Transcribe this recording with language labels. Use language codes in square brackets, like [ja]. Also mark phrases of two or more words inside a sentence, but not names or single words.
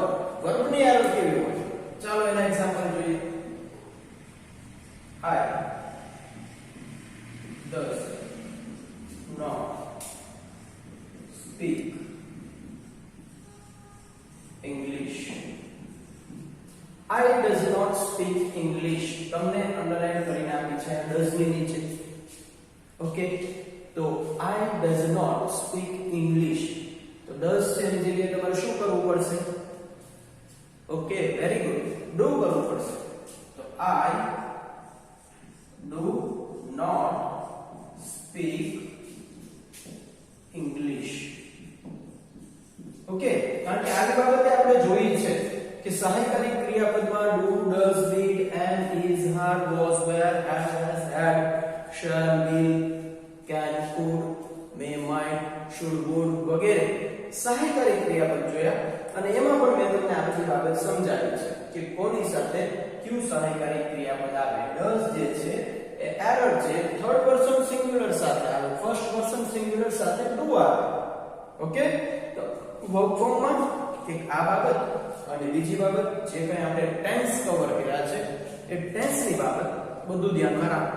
[gu] વર્બની એરર કેવી હોય? ચાલો એના એક્ઝામ્પલ જોઈએ. [en] I does not speak English. I does not speak English. [gu] તમને અંડરલાઈન કરીને આપી છે does ની નીચે. [en] ઓકે, તો I does not speak English. [gu] તો does છે એની જગ્યાએ તમારે શું કરવું પડશે? ઓકે, [en] very good, [gu] do કરવું પડશે. [en] તો I do not speak English. [gu] ઓકે, કારણ કે આ બાબતે આપણે જોઈ છે કે સહાયકારી ક્રિયાપદમાં [en] do, does, did, am, is, are, was, were, has, had, shall, will, can, could, may, might, should, would [gu] વગેરે સહાયકારી ક્રિયાપદ જોયા અને એમાં પણ મેં તમને આ બધી બાબત સમજાવી છે કે કોની સાથે ક્યુ સહાયકારી ક્રિયાપદ આવે. does જે છે એ એરર છે, [en] third person singular [gu] સાથે આવે, [en] first person singular [gu] સાથે do આવે. ઓકે, તો [en] verb form [gu] એક આ બાબત અને બીજી બાબત જે કંઈ આપણે [en] tense cover [gu] કર્યા છે એ ટેન્સની બાબત બધું ધ્યાનમાં રાખો.